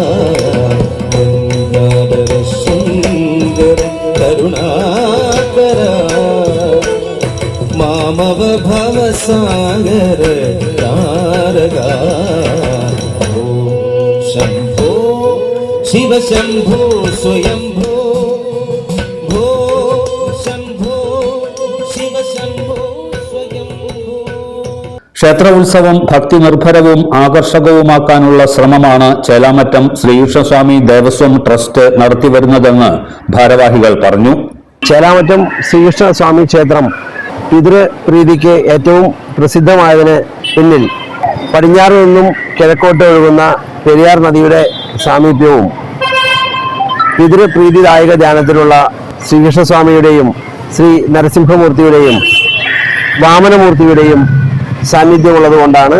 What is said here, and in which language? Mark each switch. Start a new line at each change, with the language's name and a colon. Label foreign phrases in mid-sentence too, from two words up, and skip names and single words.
Sanskrit: मामव भव सागर तारका शंभो शिव शंभो स्वयंभो भो शंभो शिव शंभो स्वयंभो.
Malayalam: ക്ഷേത്ര ഉത്സവം ഭക്തി നിർഭരവും ആകർഷകവുമാക്കാനുള്ള ശ്രമമാണ് ചേലാമറ്റം ശ്രീകൃഷ്ണസ്വാമി ദേവസ്വം ട്രസ്റ്റ് നടത്തിവരുന്നതെന്ന് ഭാരവാഹികൾ പറഞ്ഞു. ചേലാമറ്റം ശ്രീകൃഷ്ണസ്വാമി ക്ഷേത്രം പിതൃപ്രീതിക്ക് ഏറ്റവും പ്രസിദ്ധമായതിന് പിന്നിൽ പടിഞ്ഞാറ് നിന്നും കിഴക്കോട്ട് ഒഴുകുന്ന പെരിയാർ നദിയുടെ സാമീപ്യവും പിതൃപ്രീതിദായക ധ്യാനത്തിലുള്ള ശ്രീകൃഷ്ണസ്വാമിയുടെയും ശ്രീ നരസിംഹമൂർത്തിയുടെയും വാമനമൂർത്തിയുടെയും സാന്നിധ്യമുള്ളത് കൊണ്ടാണ്.